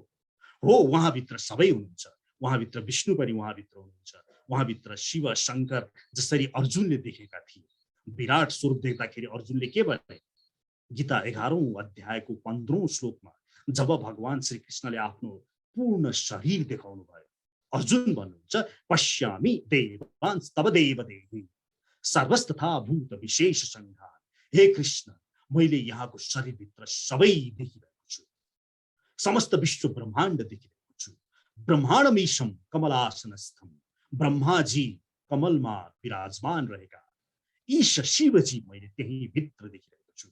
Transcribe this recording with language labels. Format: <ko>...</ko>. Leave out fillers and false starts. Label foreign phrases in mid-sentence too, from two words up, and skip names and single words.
<ne>उहाँभित्र सबै हुनुहुन्छ, उहाँभित्र विष्णु पनि उहाँभित्र हुनुहुन्छ, उहाँभित्र शिव शङ्कर जसरी अर्जुनले देखेका थिए। विराट स्वरूप देख्दाखेरि अर्जुनले के भने, गीता 11औं अध्यायको 15औं श्लोकमा जब भगवान श्रीकृष्णले आफ्नो पूर्ण शरीर देखाउनु भयो, अर्जुन भन्नुहुन्छ,</ne> <sa>पश्यामि देवांस तव देवदेही सर्वस्तथा भूत विशेष संहार।</sa> <ne>हे कृष्ण, मैले यहाँको शरीरभित्र सबै देखिरहेको छु, समस्त विश्व ब्रह्माण्ड देखिरहेको छु।</ne> <sa>ब्रह्माण्डमीशम कमलासनस्थम,</sa> <ne>ब्रह्माजी कमलमा विराजमान रहेका ईश शिवजी मैले त्यही भित्र देखिरहेको छु।</ne>